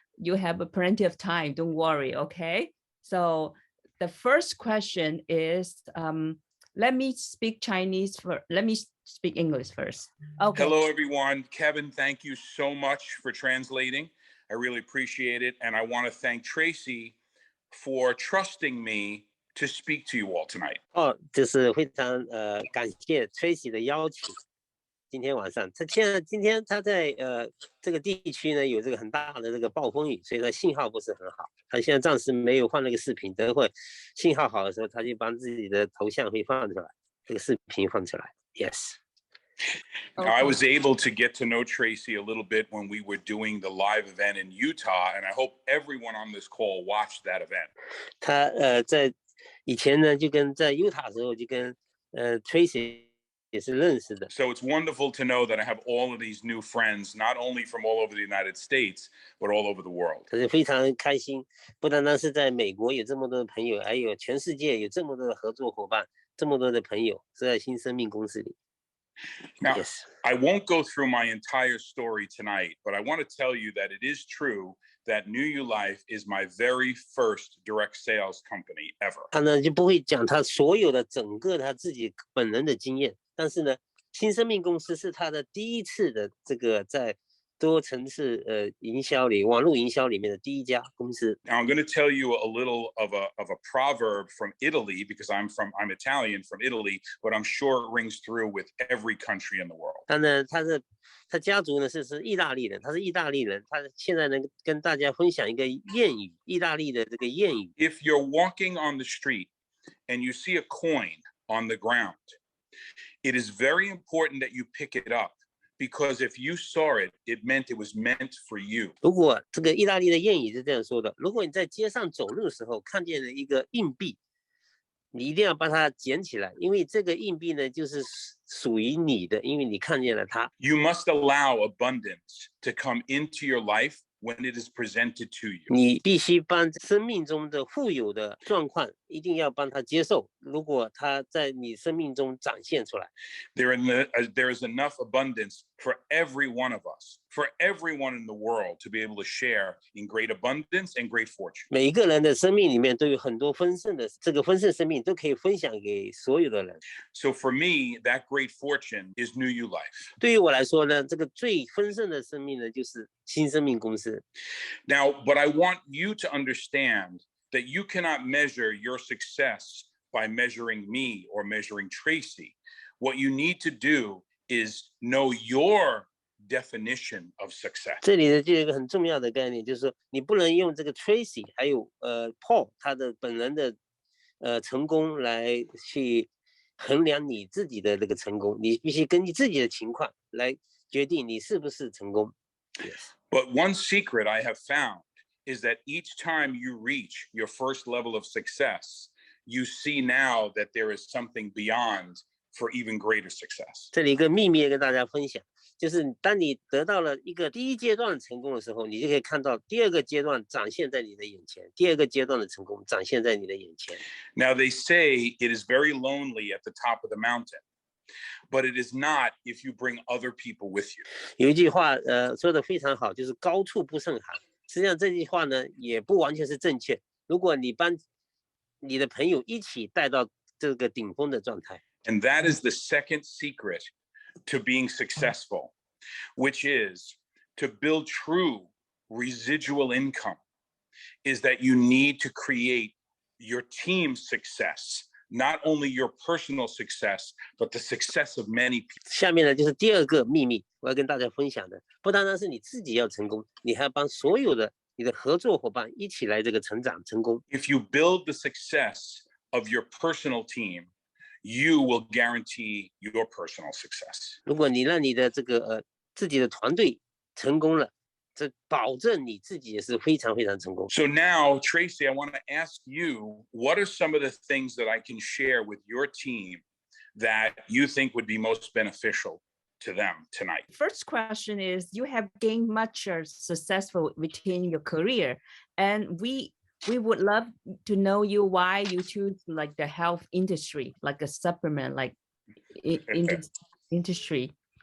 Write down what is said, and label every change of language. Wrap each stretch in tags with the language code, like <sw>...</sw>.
<en>You have plenty of time. Don't worry. Okay. So the first question is, let me speak Chinese first. Let me speak English first. Okay. Hello, everyone. Kevin, thank you so much for translating. I really appreciate it. And I want to thank Tracy for trusting me to speak to you all tonight.</en> <zh>就是非常感谢 Tracy 的邀请。今天晚上，今天他在这个地区呢有这个很大的这个暴风雨，所以他信号不是很好。他现在暂时没有放那个视频，等会信号好的时候，他就把自己的头像会放出来，这个视频放出来。</zh> <en>Yes. Now, I was able to get to know Tracy a little bit when we were doing the live event in Utah, and I hope everyone on this call watched that event.</en> <zh>他在以前呢就跟在 Utah 的时候就跟Tracy 也是认识的。</zh> <en>So it's wonderful to know that I have all of these new friends, not only from all over the United States, but all over the world.</en> <zh>他是非常开心，不单单是在美国有这么多的朋友，还有全世界有这么多的合作伙伴，这么多的朋友是在新生命公司里。</zh> <en>Now, Yes. I won't go through my entire story tonight, but I want to tell you that it is true that Newulife is my very first direct sales company ever.</en> <zh>他呢就不会讲他所有的整个他自己本人的经验，但是呢，新生命公司是他的第一次的这个在多层次营销里网络营销里面的第一家公司。</zh> <en>Now I'm going to tell you a little of a proverb from Italy because I'm Italian from Italy, but I'm sure it rings through with every country in the world.</en> <zh>他家族呢是意大利人，他是意大利人，他现在呢跟大家分享一个谚语，意大利的这个谚语。</zh> <en>If you're walking on the street and you see a coin on the ground, it is very important that you pick it up.Because if you saw it, it meant it was meant for you.</en> <zh>如果这个意大利的谚语是这样说的，如果你在街上走路的时候看见了一个硬币，你一定要把它捡起来，因为这个硬币呢就是属于你的，因为你看见了它。</zh> <en>You must allow abundance to come into your life when it is presented to you.</en> <zh>你必须帮生命中的富有的状况，一定要帮他接受。如果他在你生命中展现出来</zh> <en>there is enough abundance for every one of us, for everyone in the world to be able to share in great abundance and great fortune.</en> <zh>每一个人的生命里面都有很多丰盛的，这个丰盛生命都可以分享给所有的人。</zh> <en>So for me, that great fortune is Newulife.</en> <zh>对于我来说呢，这个最丰盛的生命呢，就是新生命公司。</zh> <en>Now, but I want you to understand that you cannot measure your success by measuring me or measuring Tracy. What you need to do is know your definition of success.</en> <zh>这里呢就有一个很重要的概念，就是说你不能用这个 Tracy 还有Paul 他的本人的成功来去衡量你自己的这个成功，你必须根据自己的情况来决定你是不是成功。</zh> <en>Yes. But one secret I have found is that each time you reach your first level of success, you see now that there is something beyond for even greater success.</en> <zh>这里一个秘密要跟大家分享，就是当你得到了一个第一阶段的成功的时候，你就可以看到第二个阶段展现在你的眼前，第二个阶段的成功展现在你的眼前。</zh> <en>Now they say it is very lonely at the top of the mountain, but it is not if you bring other people with you.</en> <zh>有一句话说的非常好，就是高处不胜寒。实际上这句话呢也不完全是正确，如果你帮你的朋友一起带到这个顶峰的状态。</zh> <en>And that is the second secret to being successful, which is to build true residual income, is that you need to create your team's success, not only your personal success, but the success of many people.</en> <zh>下面呢就是第二个秘密，我要跟大家分享的，不单单是你自己要成功，你还要帮所有的你的合作伙伴一起来这个成长成功。</zh> <en>If you build the success of your personal team, you will guarantee your personal success.</en> <zh>如果你让你的这个自己的团队成功了，这保证你自己也是非常非常成功。</zh> <en>So now, Tracy, I want to ask you, what are some of the things that I can share with your team that you think would be most beneficial to them tonight? First question is, you have gained much successful within your career, and we would love to know you why you choose like the health industry, like a supplement, like in this industry.</en>